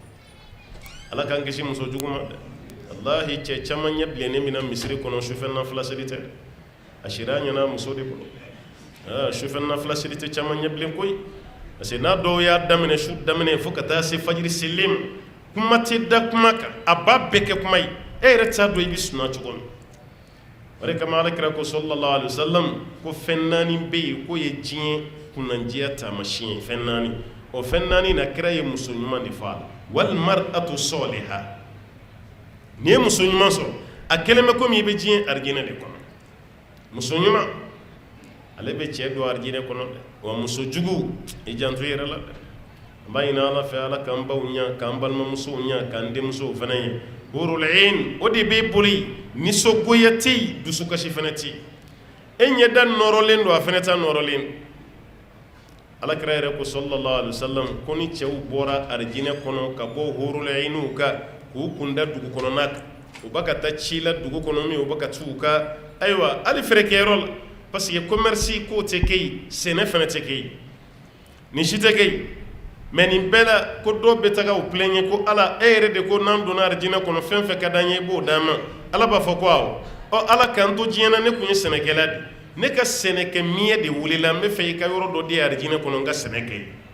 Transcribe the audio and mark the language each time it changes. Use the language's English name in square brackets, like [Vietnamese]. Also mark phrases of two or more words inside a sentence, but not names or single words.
[Bambara] ala k'an kisi muso jugu ma dɛ walahi cɛ caman ɲɛ bilennen bɛna misiri kɔnɔ sufɛ nafila seli tɛ a sira ɲɛna muso de bolo sufɛ nafila seli tɛ caman ɲɛ bilen koyi [French] parce que [Bambara] n'a dɔw y'a daminɛ su daminɛ fo ka taa se fajiri seli ma kuma tɛ da kuma kan a b'a bɛɛ kɛ kuma ye e yɛrɛ t'a dɔn i bɛ suna cogo min o de kama alakira ko [Arabic] صلى الله عليه وسلم [Bambara] ko fɛn 4 bɛ yen k'o ye diɲɛ kunnandiya taamasiyɛn fɛn 4 o fɛn 4 na kira ye muso ɲuman de fɔ a la [Arabic] والمرأة الصالحة [Bambara] n'i ye muso ɲuman sɔrɔ a kelen bɛ komi i bɛ diɲɛ arijinɛ de kɔnɔ muso ɲuman ale bɛ cɛ don arijinɛ kɔnɔ dɛ wa muso jugu i janto i yɛrɛ la dɛ an b'a ɲini ala fɛ ala k'an baw ɲa k'an balimamusow ɲa k'an denmusow fana ye [Arabic] حور العين [Bambara] o de b'e bolo yen nisɔngoya tɛ yen dusukasi fana tɛ yen e ɲɛda nɔrɔlen don a fana ta nɔrɔlen don alakira yɛrɛ ko [Arabic] صلى الله عليه وسلم [Bambara] ko ni cɛw bɔra arijinɛ kɔnɔ ka bɔ hurul ainiw kan k'u kunda dugu kɔnɔna kan u bɛ ka taa ci la dugu kɔnɔ min u bɛ ka t'u ka ayiwa hali feerekɛyɔrɔ la [French] parce que commerce [Bambara] k'o tɛ kɛ yen sɛnɛ fana tɛ kɛ yen nin si tɛ kɛ yen mais nin bɛɛ la ko dɔw bɛ taga u plaignent ko ala e yɛrɛ de ko n'an donna arijinɛ kɔnɔ fɛn fɛn ka d'an ye i b'o d'an ma ala b'a fɔ ko awɔ ala k'an to diɲɛ na ne tun ye sɛnɛkɛla de ne ka sɛnɛkɛ miɲɛ de wulila n bɛ fɛ i ka yɔrɔ dɔ di arijinɛ kɔnɔ n ka sɛnɛ kɛ